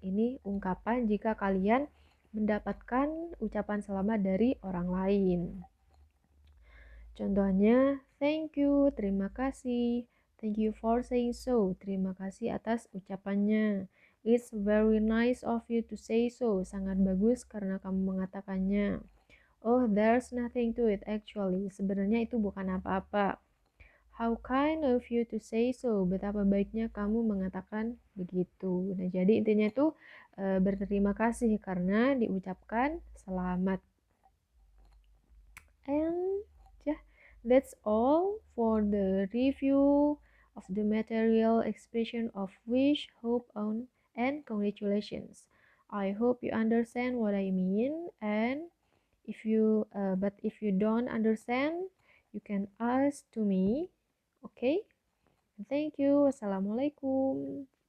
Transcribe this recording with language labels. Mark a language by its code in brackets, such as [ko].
[id] Ini ungkapan jika kalian mendapatkan ucapan selamat dari orang lain. Contohnya, [en] thank you, [id] terima kasih. [en] Thank you for saying so. [id] Terima kasih atas ucapannya. [en] It's very nice of you to say so. [id] Sangat bagus karena kamu mengatakannya. [en] Oh, there's nothing to it actually. [id] Sebenarnya itu bukan apa-apa. [en] How kind of you to say so. [id] Betapa baiknya kamu mengatakan begitu. Nah, jadi intinya itu berterima kasih karena diucapkan selamat. [en] And yeah, that's all for the review of the material expression of wish, hope, and congratulations. I hope you understand what I mean, and if you don't understand, you can ask to me. Okay? Thank you. Wassalamualaikum.